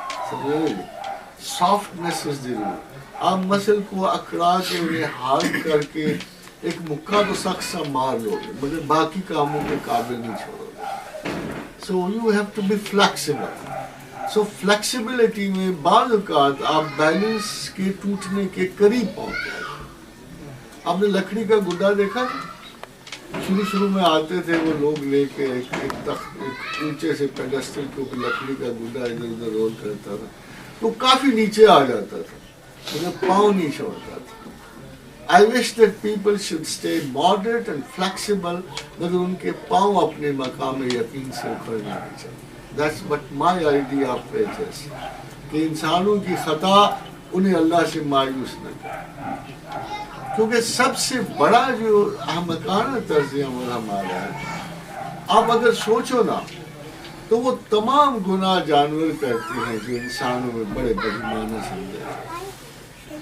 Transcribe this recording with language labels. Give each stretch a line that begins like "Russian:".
Urdu: سمجھے؟
English: softness is the root.
Urdu: آپ مسل کو اکڑا کے انہیں ہارڈ کر کے ایک مکہ تو سخت سا مار لو گے مگر باقی کاموں کے قابل نہیں چھوڑو گے.
English: So you have to be flexible. So flexibility
Urdu: میں بعض اوقات آپ بیلنس کے ٹوٹنے کے قریب پہنچ جائیں. آپ نے لکڑی کا گڈا دیکھا؟ شروع میں آتے تھے وہ لوگ لے کے ایک تخت ایک اونچے سے پیڈسٹل کے اوپر لکڑی کا گڈا ادھر ادھر رول کرتا تھا تو کافی نیچے آ جاتا تھا، مگر پاؤں نہیں چھوڑتا تھا.
English: I wish that people should stay moderate and flexible,
Urdu: مگر ان کے پاؤں اپنے مقام یقین سے اکھڑ جانے چاہیے.
English: That's what my idea of faith is.
Urdu: کہ انسانوں کی خطا انہیں اللہ سے مایوس نہ کرے، کیونکہ سب سے بڑا جو احمقانہ طرز عمل ہمارا ہے، آپ اگر سوچو نا تو وہ تمام گناہ جانور کرتے ہیں جو انسانوں میں بڑے بدگمانہ سمجھے ہیں.